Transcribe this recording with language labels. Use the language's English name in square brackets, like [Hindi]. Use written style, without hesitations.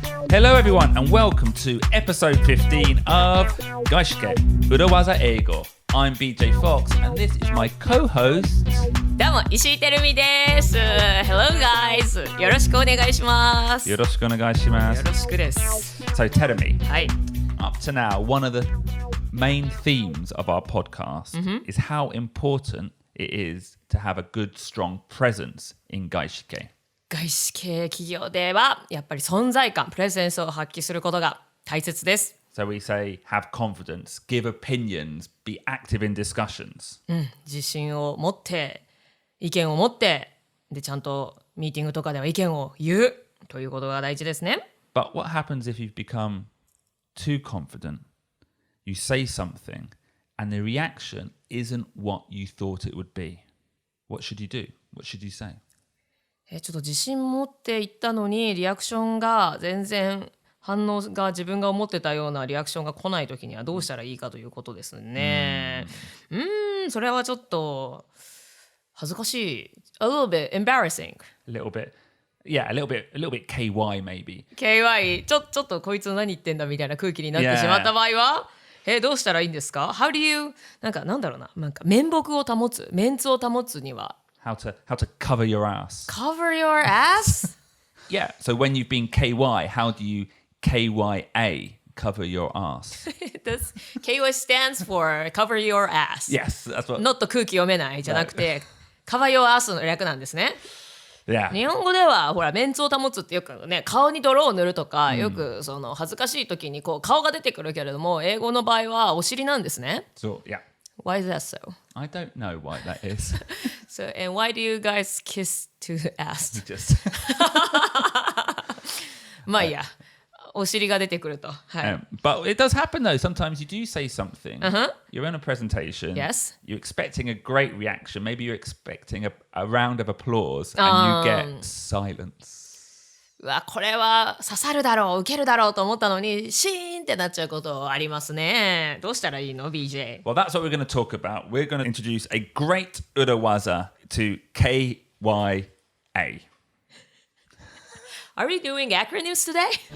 [English] Hello everyone and welcome to episode 15 of 外資系裏技英語 I'm BJ Fox and this is my co-host [Japanese] どうも石井てる美です [English] Hello guys [Japanese] よろしくお願いしますよろしくお願いしますよろしくです [English] So Terumi [Japanese] はい [English] Up to now one of the main themes of our podcast is how important it is to have a good strong presence in 外資系 [Japanese] 外資系企業ではやっぱり存在感プレゼンスを発揮することが大切です [English] So we say have confidence, give opinions, be active in discussions [Japanese] 自信を持って意見を持ってでちゃんとミーティングとかでは意見を言うということが大事ですね [English] But what happens if you've become too confident? You say something and the reaction isn't what you thought it would be. What should you do? What should you say? [Japanese] ちょっと自信持って言ったのにリアクションが全然反応が自分が思ってたようなリアクションが来ないときにはどうしたらいいかということですねそれはちょっと恥ずかしい [English] A little bit embarrassing A little bit Yeah, a little bit KY maybe [Japanese] KY ちょっとこいつ何言ってんだみたいな空気になってしまった場合はどうしたらいいんですか [English] How do you [Japanese] なんだろうな面目を保つメンツを保つには [English] How to cover your ass Cover your ass? Yeah, so when you've been KY, how do you KYA, cover your ass? KY stands for cover your ass Yes, that's what [Japanese] Not 空気読めないじゃなくて [English] cover your ass [Japanese] の略なんですね [English] Yeah. [Japanese] 日本語ではほらメンツを保つってよくね顔に泥を塗るとか、よくその恥ずかしい時にこう顔が出てくるけれども英語の場合はお尻なんですね [English] So, yeah. Why is that so? I don't know why that is. So, and why do you guys kiss to the ass? Just [Japanese] まあいいやお尻が出てくると、はい [English] But it does happen though. Sometimes you do say something. You're in a presentation. Yes. You're expecting a great reaction. Maybe you're expecting a round of applause and you get silence. [Japanese] うわこれは刺さるだろう受けるだろうと思ったのにシーンってなっちゃうことありますねどうしたらいいの BJ? [English] Well, that's what we're going to talk about. We're going to introduce a great urawaza to KYA. Are we doing acronyms today?